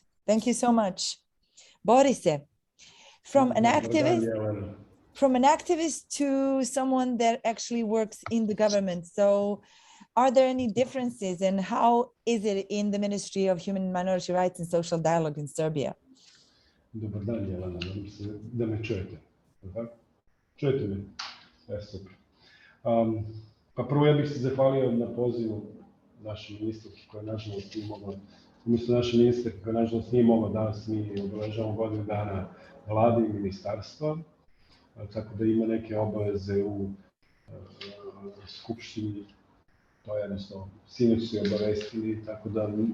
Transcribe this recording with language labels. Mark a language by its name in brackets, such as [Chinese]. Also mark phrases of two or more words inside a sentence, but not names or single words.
[English] Thank you so much. Borise, from an activist to someone that actually works in the government. So are there any differences, and how is it in the Ministry of Human and Minority Rights and Social Dialogue in Serbia? [Serbian] Dobar dan, Jelena, da me čujete. Čujete me? Super. Pa prvo ja bih se zahvalio na pozivu našem ministarki koja nažalost nije mogla, umjesto naše ministarke koja nažalost nije mogla danas, mi obeležavamo godinu dana vlade i ministarstva, tako da ima neke obaveze u skupštini, to je jednostavno, sinoć su je obavestili, tako da